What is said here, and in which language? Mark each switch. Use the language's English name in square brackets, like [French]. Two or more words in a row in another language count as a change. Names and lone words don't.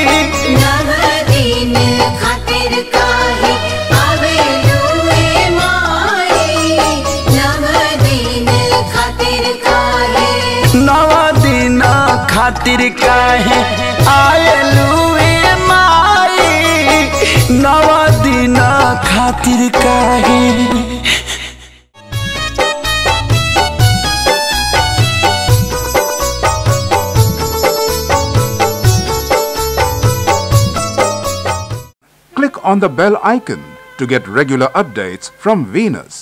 [Bhojpuri] 9 दिन खातिर काहे आवेलू ए माई, 9 दिन खातिर काहे। 9 दिन खातिर काहे आवेलू ए माई, 9 दिन खातिर काहे। [English] Click on the bell icon to get regular updates from Venus.